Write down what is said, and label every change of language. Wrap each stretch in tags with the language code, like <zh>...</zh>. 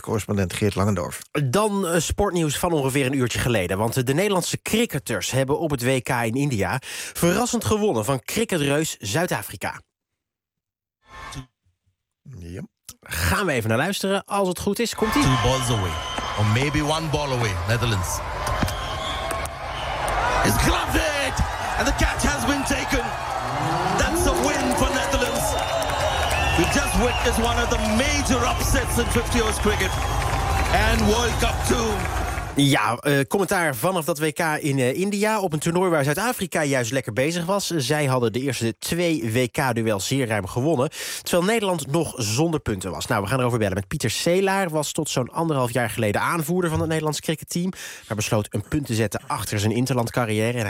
<nl>Correspondent Geert Langendorf. Dan sportnieuws van ongeveer een uurtje geleden. Want de Nederlandse cricketers hebben op het WK in India verrassend gewonnen van cricketreus Zuid-Afrika. Ja. Gaan we even naar luisteren. Als het goed is, komt-ie.</nl> <en>2 balls away. Or maybe 1 ball away, Netherlands. He's gloved it! And the catch has been taken. That's a win for Netherlands. We just witnessed one of the major upsets in 50 years cricket. And World Cup 2.</en> <nl>Ja, commentaar vanaf dat WK in India op een toernooi waar Zuid-Afrika juist lekker bezig was. Zij hadden de eerste 2 WK-duels zeer ruim gewonnen, terwijl Nederland nog zonder punten was. Nou, we gaan erover bellen met Pieter Celaar, was tot zo'n 1,5 jaar geleden aanvoerder van het Nederlands cricketteam, maar besloot een punt te zetten achter zijn interlandcarrière.</nl>